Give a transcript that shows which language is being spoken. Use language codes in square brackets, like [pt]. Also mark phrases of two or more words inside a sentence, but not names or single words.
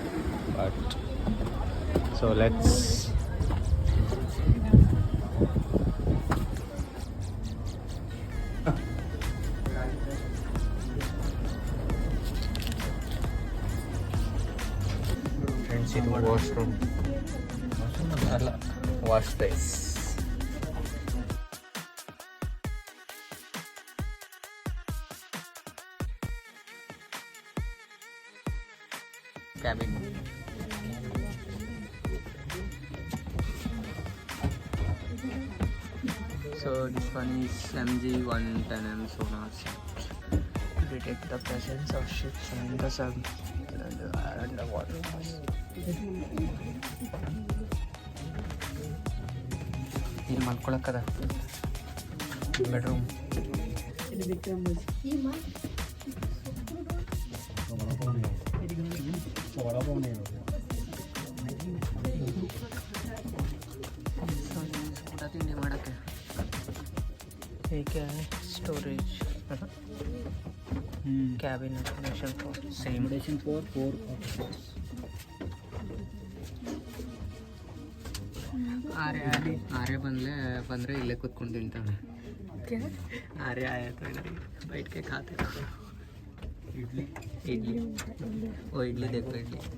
[en] But so let's friends, [kn] ಇದು ವಾಶ್ರೂಮ್ ಅಲ್ಲ, [en] wash space. Cabin. So this one is MG110M sonar set to detect the presence of ships in the underwater. [kn] ಇಲ್ಲಿ ಮಲ್ಕೊಳಕ್ಕದ ಬೆಡ್ರೂಮ್. ತಿಂಡಿ ಮಾಡೋಕ್ಕೆ ಹೀಗೆ [en] storage cabin accommodation for same for 4 officers. [kn] ಆರ್ಯ ಬಂದರೆ ಇಲ್ಲೇ ಕೂತ್ಕೊಂಡು ತಿಂತಾನೆ. [hi] ಆರ್ಯ ಆಯ್ತು बैठ के खाते इडली ओ इडली देखो इडली